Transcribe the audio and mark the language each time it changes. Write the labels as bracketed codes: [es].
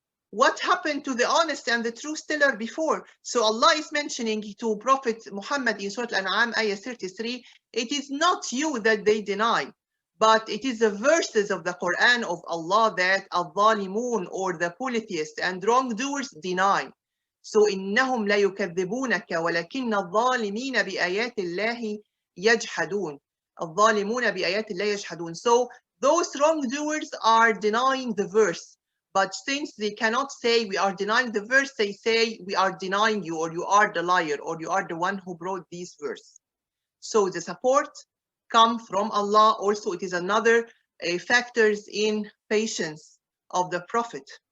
[en] What happened to the honest and the truth teller before? So Allah is mentioning to Prophet Muhammad in Surah Al-An'am, ayah 33, it is not you that they deny, but it is the verses of the Quran of Allah that al-zalimun, or the polytheists and wrongdoers, deny. [ar] So إنهم لا يكذبونك ولكن الظالمين بآيات الله يجحدون. الظالمون بآيات الله يجحدون. [en] So those wrongdoers are denying the verse. But since they cannot say we are denying the verse, they say we are denying you, or you are the liar, or you are the one who brought this verse. So the support come from Allah. Also, it is another factors in patience of the Prophet.